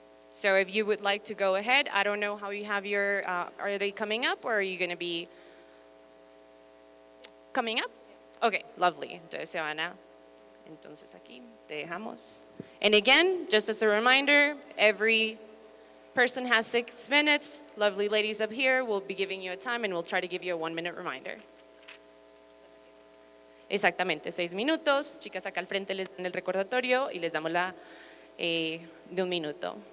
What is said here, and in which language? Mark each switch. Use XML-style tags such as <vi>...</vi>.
<en>So if you would like to go ahead, I don't know how you have your, are they coming up or are you going to be coming up? Okay, lovely.</en> <es>Entonces se van a, entonces aquí te dejamos.</es> <en>And again, just as a reminder, every person has 6 minutes. Lovely ladies up here will be giving you a time and we'll try to give you a 1-minute reminder.</en> <es>Exactamente, 6 minutos. Chicas, acá al frente les dan el recordatorio y les damos la de 1 minuto.</es>